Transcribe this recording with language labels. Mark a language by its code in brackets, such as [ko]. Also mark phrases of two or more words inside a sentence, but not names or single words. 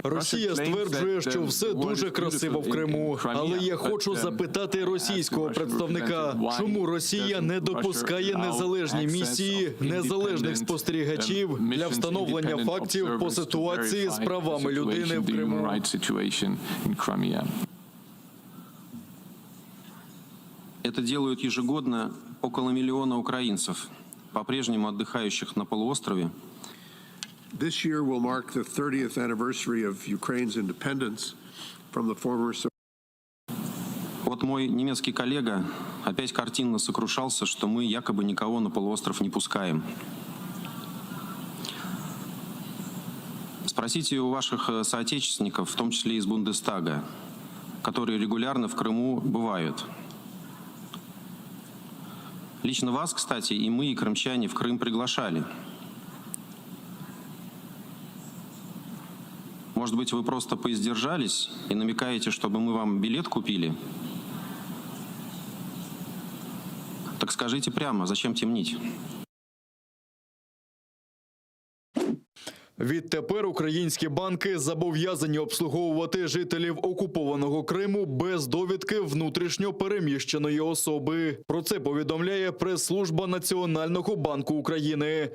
[uk] Росія стверджує, що все дуже красиво в Криму. Але я хочу запитати російського представника, чому Росія не допускає незалежні місії, незалежних спостерігачів для встановлення фактів по ситуації з правами людини в Криму. [ru] Это делают ежегодно около миллиона украинцев, по-прежнему отдыхающих на полуострове. [en] This year will mark the 30th anniversary of Ukraine's independence from the former. [ru] Вот мой немецкий коллега опять картинно сокрушался, что мы якобы никого на полуостров не пускаем. Спросите у ваших соотечественников, в том числе из Бундестага, которые регулярно в Крыму бывают. Лично вас, кстати, и мы, и крымчане в Крым приглашали. Может быть, вы просто поиздержались и намекаете, чтобы мы вам билет купили? Так скажите прямо, зачем темнить? [uk] Відтепер українські банки зобов'язані обслуговувати жителів окупованого Криму без довідки внутрішньо переміщеної особи. Про це повідомляє прес-служба Національного банку України.